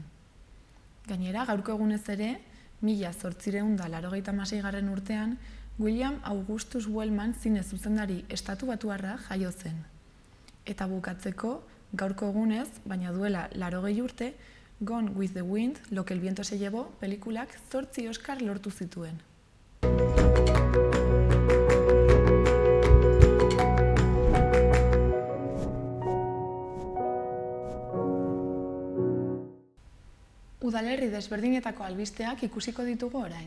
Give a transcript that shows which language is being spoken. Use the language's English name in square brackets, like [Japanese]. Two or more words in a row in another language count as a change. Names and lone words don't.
[Basque] Gainera, gaurko egunez ere, 1886 urtean William Augustus Wellman zine zuzendari estatubatuarra jaio zen. Eta bukatzeko, gaurko egunez, baina duela 80 urte, Gone with the Wind, Lo que el viento se llevó, pelikulak 8 Oscar lortu zituen. Udalerri desberdinetako albisteak ikusiko ditugu orain.